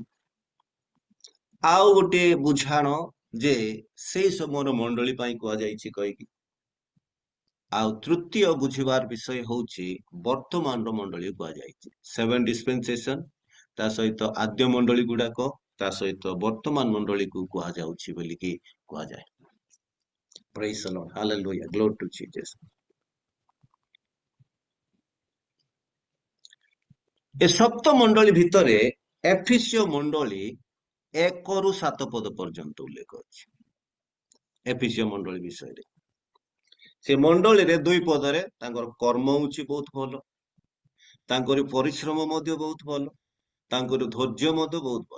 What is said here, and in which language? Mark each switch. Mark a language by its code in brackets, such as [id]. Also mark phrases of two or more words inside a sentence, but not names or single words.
[or] ଆଉ ଗୋଟେ ବୁଝାଣ ଯେ ସେଇ ସମୟର ମଣ୍ଡଳୀ ପାଇଁ କୁହାଯାଇଛି କହିକି। ଆଉ ତୃତୀୟ ବୁଝିବାର ବିଷୟ ହଉଛି ବର୍ତ୍ତମାନର ମଣ୍ଡଳୀ କୁହାଯାଇଛି। 7 ଡିସ୍ପେନ୍ସେସନ ତା ସହିତ ଆଦ୍ୟ ମଣ୍ଡଳୀ ଗୁଡାକ, ତା ସହିତ ବର୍ତ୍ତମାନ ମଣ୍ଡଳୀକୁ କୁହାଯାଉଛି ବୋଲିକି କୁହାଯାଏ। [en] Praise the Lord, hallelujah, glory to Jesus. [or] ଏ ସପ୍ତ ମଣ୍ଡଳୀ ଭିତରେ ଏଫିସିୟ ମଣ୍ଡଳୀ 1ରୁ 7 ପଦ ପର୍ଯ୍ୟନ୍ତ ଉଲ୍ଲେଖ ଅଛି। ଏଫିସିୟ ମଣ୍ଡଳୀ ବିଷୟରେ ସେ ମଣ୍ଡଳୀରେ 2 ପଦରେ ତାଙ୍କର କର୍ମ ହଉଛି ବହୁତ ଭଲ, ତାଙ୍କର ପରିଶ୍ରମ ମଧ୍ୟ ବହୁତ ଭଲ, ତାଙ୍କର ଧୈର୍ଯ୍ୟ ମଧ୍ୟ ବହୁତ ଭଲ।